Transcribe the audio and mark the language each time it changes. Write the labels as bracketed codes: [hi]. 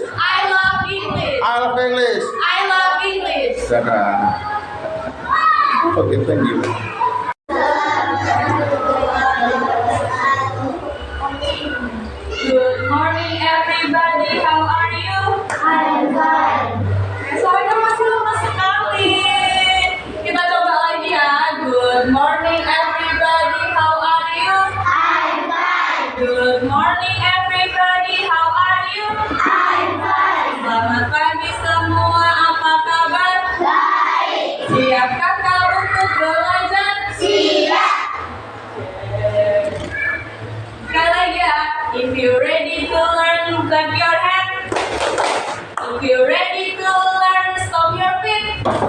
[en] I love English. I love English. I love English. [id] Dadah. [en] Okay, thank you. Good morning everybody. How are you? I'm fine. [id] Suaranya masih lemas sekali. Kita coba lagi ya. [en] Good morning everybody. How are you? I'm fine. Good morning everybody. How are you? I'm fine. [id] Selamat pagi semua. Apa kabar? Baik. Siapkah kau untuk belajar? Siap. Sekali lagi ya. [en] If you ready to learn, clap your hand. If you ready to learn, stomp your feet.